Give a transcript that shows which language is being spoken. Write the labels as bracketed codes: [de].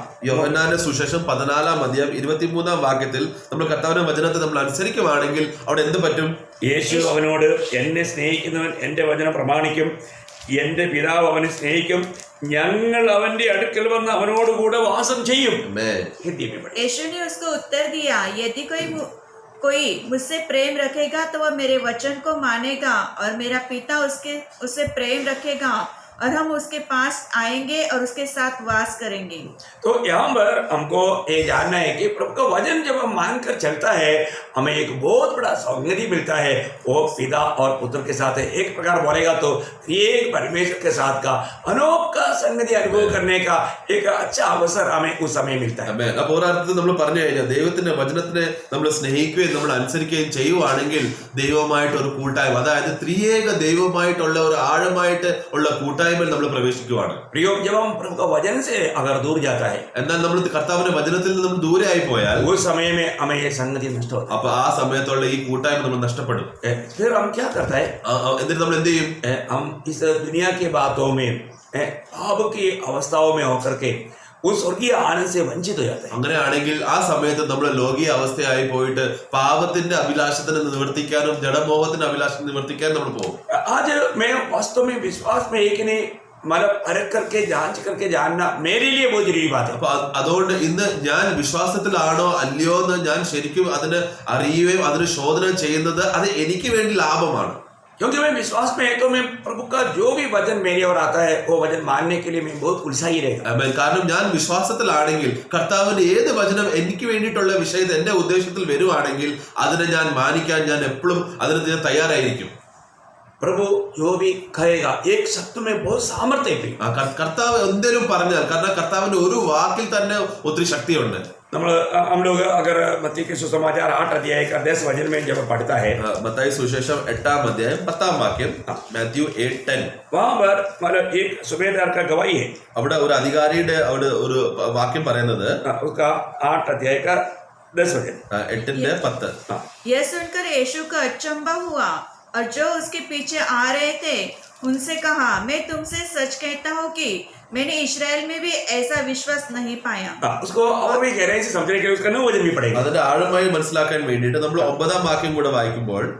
[ml] യോഹന്നാന്റെ സുവിശേഷം 14 അധ്യായം 23 വാക്യത്തിൽ നമ്മൾ കർത്താവിന്റെ വചനത്തെ നമ്മൾ അനുസരിക്കുവാണെങ്കിൽ അവിടെ എന്ത് പറ്റും? യേശു അവനോട്, എന്നെ സ്നേഹിക്കുന്നവൻ എന്റെ വചനം പ്രമാണിക്കും, എന്റെ പിതാവ് അവനെ സ്നേഹിക്കും, ഞങ്ങൾ അവന്റെ അടുക്കൽ വന്ന് അവനോട് കൂടെ वासम ചെയ്യും. [hi] यीशु ने उसको उत्तर दिया, यदि कोई मुझसे प्रेम रखेगा तो वह मेरे वचन को मानेगा, और मेरा पिता उससे प्रेम रखेगा, और हम उसके पास आएंगे और उसके साथ वास करेंगे. तो यहाँ पर हमको ये जानना है कि प्रभु का वचन जब हम मानकर चलता है, हमें एक बहुत बड़ा सौगंधी मिलता है. वो पिता और पुत्र के साथ है. एक प्रकार बोलेगा तो एक परमेश्वर के साथ का अनोखा संगति अनुभव करने का एक अच्छा अवसर हमें उस समय मिलता है. [ml] അപ്പോൾ ഒരർത്ഥത്തിൽ നമ്മൾ പറഞ്ഞു കഴിഞ്ഞാൽ ദൈവത്തിന്റെ വചനത്തിനെ നമ്മൾ സ്നേഹിക്കുകയും നമ്മൾ അനുസരിക്കുകയും ചെയ്യുവാണെങ്കിൽ ദൈവമായിട്ട് ഒരു കൂട്ടായ്മ, അതായത് ത്രിയേക ദൈവമായിട്ടുള്ള ഒരു ആഴമായിട്ട് ഉള്ള കൂട്ടായ്മയിൽ നമ്മൾ പ്രവേശിക്കുവാണ്. [hi] जब हम प्रभु का वचन से अगर दूर जाता है, [ml] എന്നാൽ നമ്മൾ കർത്താവിന്റെ വചനത്തിൽ നിന്ന് നമ്മൾ ദൂരെ ആയി പോയാൽ [hi] उस समय में हमें ये संगति नष्ट होता [ml] അപ്പൊ ആ സമയത്തുള്ള ഈ കൂട്ടായ്മ നമ്മൾ നഷ്ടപ്പെടും. [hi] है. फिर हम क्या करता है? [ml] എന്നിട്ട് നമ്മൾ എന്ത് ചെയ്യും? [hi] हम इस दुनिया की बातों में पाप की अवस्थाओं में होकर के उस स्वर्गीय आनंद से वंचित हो जाते हैं. [ml] അങ്ങനെയാണെങ്കിൽ ആ സമയത്ത് നമ്മൾ ലോകീയ അവസ്ഥയായി പോയിട്ട് പാപത്തിന്റെ അഭിലാഷത്തിന് നിവർത്തിക്കാനും ജഡമോഹത്തിന്റെ അഭിലാഷം നിവർത്തിക്കാനും നമ്മൾ പോകും. [hi] आज मैं वास्तव में विश्वास में एक नहीं मतलब परख करके जांच करके जानना मेरे लिए बहुत जरूरी बात है. [ml] അപ്പൊ അതുകൊണ്ട് ഇന്ന് ഞാൻ വിശ്വാസത്തിലാണോ അല്ലയോ എന്ന് ഞാൻ ശരിക്കും അതിന് അറിയുകയും അതിന് ശോധന ചെയ്യുന്നത് അത് എനിക്ക് വേണ്ടി ലാഭമാണ്. [hi] क्योंकि मैं विश्वास में है तो मैं प्रभु का जो भी वचन मेरे ओर आता है वो वचन मानने के लिए मैं बहुत उलझाई रहेगा. [ml] കാരണം ഞാൻ വിശ്വാസത്തിലാണെങ്കിൽ കർത്താവിന്റെ ഏത് വചനം എനിക്ക് വേണ്ടിയിട്ടുള്ള വിഷയത്തിൽ എന്റെ ഉദ്ദേശത്തിൽ വരുവാണെങ്കിൽ അതിനെ ഞാൻ മാനിക്കാൻ ഞാൻ എപ്പോഴും അതിന് ഞാൻ തയ്യാറായിരിക്കും. [hi] प्रभु जो भी कहेगा एक शब्द में बहुत सामर्थ्य है. [ml] കർത്താവ് എന്തെങ്കിലും പറഞ്ഞാൽ, കാരണം കർത്താവിന്റെ ഒരു വാക്കിൽ തന്നെ ഒത്തിരി ശക്തിയുണ്ട്. [hi] हम लोग अगर मत्ती के सुसमाचार 8 अध्याय का 10 वचन में जब पढ़ता है, [ml] മത്തായി സുവിശേഷം 8 अध्याയം 10 വാക്യം, മാത്യു 8:10, [hi] वहां पर मतलब एक सूबेदार का गवाही है. [ml] അവിടെ ഒരു അധികാരിയുടെ അവിടെ ഒരു വാക്യം പറയുന്നത് [hi] उसका 8 अध्याय का 10 वचन [ml] 8:10. [hi] यह सुनकर यीशु को अचंभा हुआ, और जो उसके पीछे आ रहे थे उनसे कहा, मैं तुमसे सच कहता हूँ कि मैंने इस्राएल में भी ऐसा विश्वास नहीं पाया. उसको और भी गहराई से समझने के लिए उसका 9 वचन भी पढ़ेगा. [ml] അതിന്റെ ആഴമായി മനസ്സിലാക്കാൻ വേണ്ടിയിട്ട് നമ്മൾ 9 വാക്യം കൂടെ വായിക്കുമ്പോൾ,